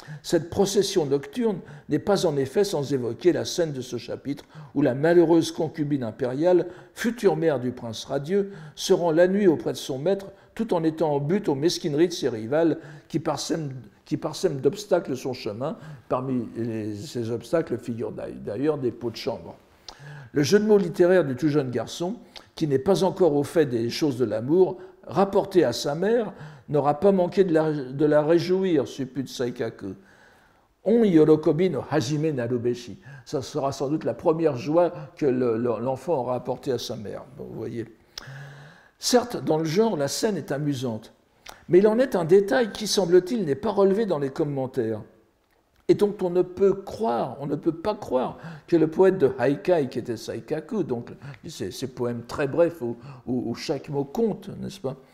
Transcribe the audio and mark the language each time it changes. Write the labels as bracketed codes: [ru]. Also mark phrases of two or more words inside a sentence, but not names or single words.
[fr] Cette procession nocturne n'est pas en effet sans évoquer la scène de ce chapitre où la malheureuse concubine impériale, future mère du prince radieux, se rend la nuit auprès de son maître tout en étant en butte aux mesquineries de ses rivales qui parsèment d'obstacles son chemin. Parmi ces obstacles figurent d'ailleurs des pots de chambre. Le jeu de mots littéraire du tout jeune garçon, qui n'est pas encore au fait des choses de l'amour, rapporté à sa mère, n'aura pas manqué de la réjouir, suppute Saikaku. [ja] 御喜びの始めなるべし. [fr] Ça sera sans doute la première joie que l'enfant aura apportée à sa mère. Bon, vous voyez. Certes, dans le genre, la scène est amusante, mais il en est un détail qui, semble-t-il, n'est pas relevé dans les commentaires, et dont on ne peut pas croire que le poète de Haikai, qui était Saikaku, donc ces poèmes très brefs où chaque mot compte, n'est-ce pas,